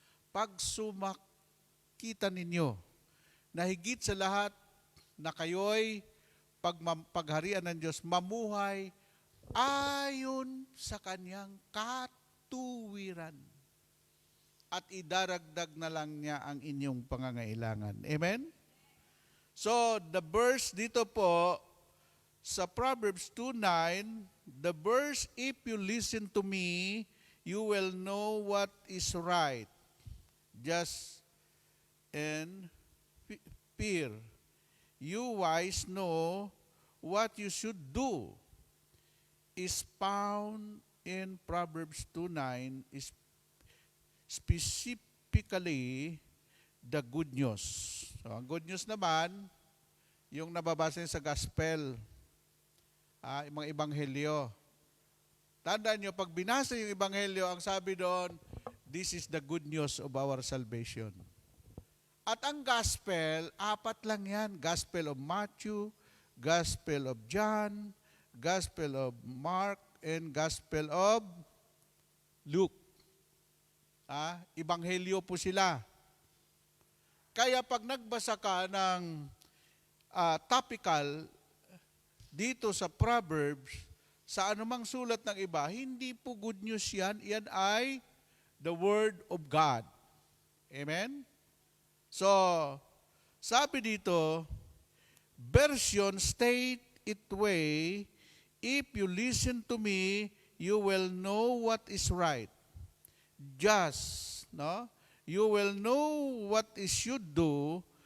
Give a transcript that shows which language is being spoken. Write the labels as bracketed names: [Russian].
[Filipino] Pag sumakita ninyo, na higit sa lahat na kayo'y pagharian ng Diyos, mamuhay ayon sa kanyang katuwiran. At idaragdag na lang niya ang inyong pangangailangan. Amen? [English] So, the verse [Filipino] dito po, [English] sa Proverbs 2:9, the verse, if you listen to me, you will know what is right. Just and fear. You wise know what you should do. Is found in Proverbs 2:9, is specifically the good news. [Filipino] So, ang good news naman, yung nababasa sa gospel, yung mga ebanghelyo. Tandaan nyo, pag binasa yung ebanghelyo, ang sabi doon, [English] this is the good news of our salvation. [Filipino] At ang gospel, 4 lang yan. [English] Gospel of Matthew, Gospel of John, Gospel of Mark, and Gospel of Luke. [Filipino] Ebanghelyo po sila. Kaya pag nagbasa ka ng topical dito sa Proverbs, sa anumang sulat ng iba, hindi po good news yan. Yan ay [English] the Word of God. Amen? So, [Filipino] sabi dito, [English] version state it way, if you listen to me, you will know what is right. Just, no? You will know what is should do.